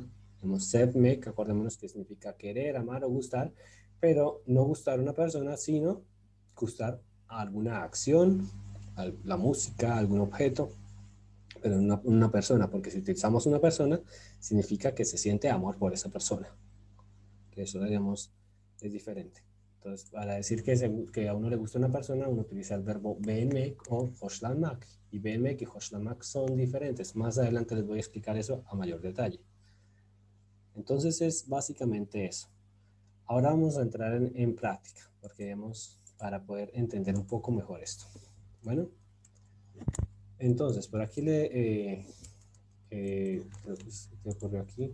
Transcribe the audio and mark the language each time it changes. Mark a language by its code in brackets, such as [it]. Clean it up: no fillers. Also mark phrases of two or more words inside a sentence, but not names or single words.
[es] Tenemos sevmek, acordémonos que significa querer, amar o gustar, pero no gustar a una persona, sino gustar a alguna acción, a la música, a algún objeto, pero una persona, porque si utilizamos una persona, significa que se siente amor por esa persona, que eso, digamos, es diferente. Entonces, para decir que a uno le gusta una persona, uno utiliza el verbo beğenmek o hoşlanmak. Y beğenmek y hoşlanmak son diferentes. Más adelante les voy a explicar eso a mayor detalle. Entonces es básicamente eso. Ahora vamos a entrar en práctica, porque digamos, para poder entender un poco mejor esto. Bueno, entonces, por aquí creo que ¿qué ocurrió aquí?